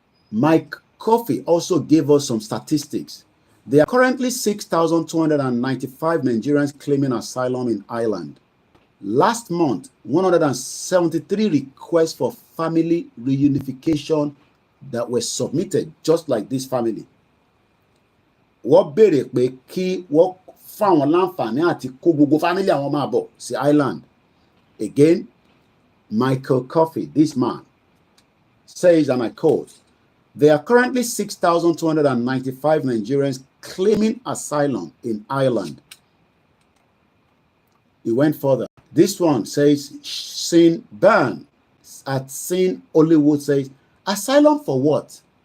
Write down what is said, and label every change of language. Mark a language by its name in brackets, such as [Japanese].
[English] Mike Coffey also gave us some statistics. There are currently 6,295 Nigerians claiming asylum in Ireland. Last month, 173 requests for family reunification that were submitted, just like this family. [Yoruba] Wọ́n béèrè pé kí wọ́n fún àwọn láǹfààní àti kó gbogbo family àwọn máa bọ̀ sí island. [English] Again, Michael Coffey, this man, says, and I quote, there are currently 6,295 Nigerians claiming asylum in Ireland. He went further. This one says, Sin Ban at Sin Hollywood says, asylum for what?